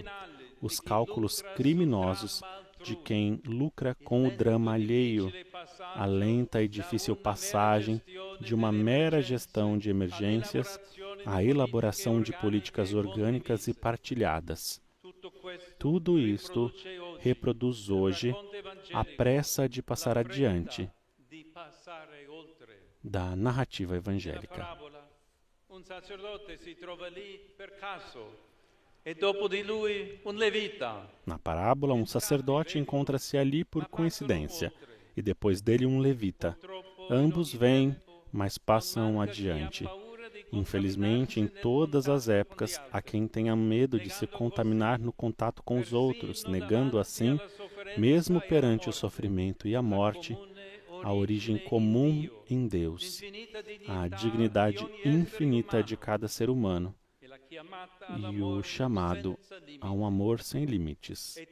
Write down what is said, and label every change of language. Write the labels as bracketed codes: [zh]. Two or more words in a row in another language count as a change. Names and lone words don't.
[pt] Os cálculos criminosos de quem lucra com o drama alheio, a lenta e difícil passagem de uma mera gestão de emergências à elaboração de políticas orgânicas e partilhadas. Tudo isto reproduz hoje a pressa de passar adiante da narrativa evangélica. [it] Un sacerdote si trova lì per caso. E dopo di lui un levita. [pt] Na parábola, um sacerdote encontra-se ali por coincidência, e depois dele um levita. Ambos vêm, mas passam adiante. Infelizmente, em todas as épocas, há quem tenha medo de se contaminar no contato com os outros, negando assim, mesmo perante o sofrimento e a morte, a origem comum em Deus, a dignidade infinita de cada ser humano e o chamado a um amor sem limites.